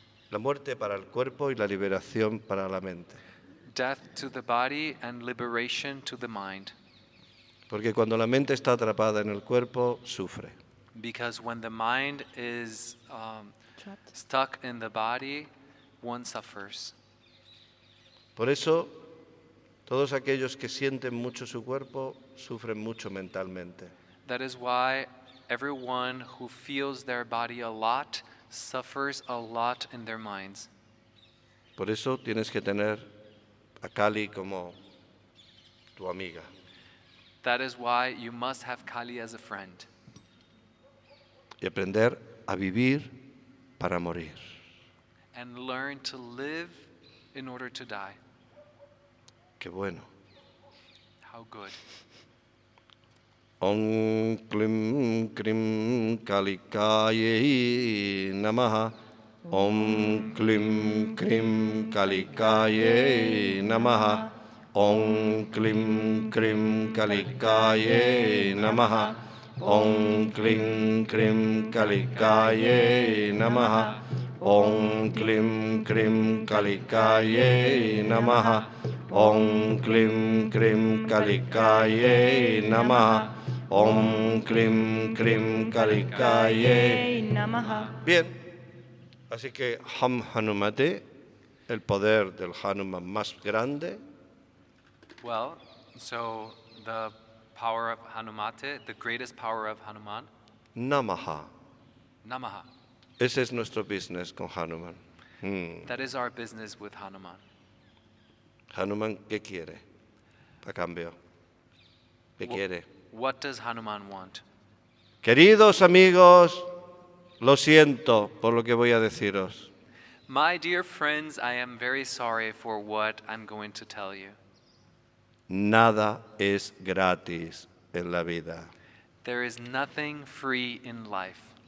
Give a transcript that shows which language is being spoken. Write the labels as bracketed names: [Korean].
[Spanish] la muerte para el cuerpo y la liberación para la mente. [English] death to the body and liberation to the mind. [Spanish] Porque cuando la mente está atrapada en el cuerpo, sufre. [English] Because when the mind is stuck in the body, one suffers. [Spanish] Por eso, todos aquellos que sienten mucho su cuerpo, sufren mucho mentalmente. [English] That is why everyone who feels their body a lot suffers a lot in their minds. [Spanish] Por eso tienes que tener a Kali como tu amiga. [English] That is why you must have Kali as a friend. [Spanish] Y aprender a vivir para morir. [English] And learn to live in order to die. [Spanish] Qué bueno. [English] How good. [Sanskrit] Om Klim Krim Kalikaye Namaha. Om Klim Krim Kalikaye Namaha. Om Klim Krim Kalikaye Namaha. Om Klim Krim Kalikaye Namaha. Om Klim Krim Kalikaye Namaha. Om Klim Krim Kalikaye Namaha. Om Klim Krim Kalikaye Namaha. [Spanish] Bien, así que Ham Hanumate, el poder del Hanuman más grande. [English] Well, so the power of Hanumate, the greatest power of Hanuman, [Sanskrit] Namaha. Namaha. [Spanish] Ese es nuestro business con Hanuman. [English] That is our business with Hanuman. [Spanish] Hanuman, ¿qué quiere? A cambio. ¿Qué quiere? [English] What does Hanuman want? [Spanish] Queridos amigos, lo siento por lo que voy a deciros. [English] My dear friends, I am very sorry for what I'm going to tell you. [Spanish] Nada es gratis en la vida. [English] There is nothing free in life.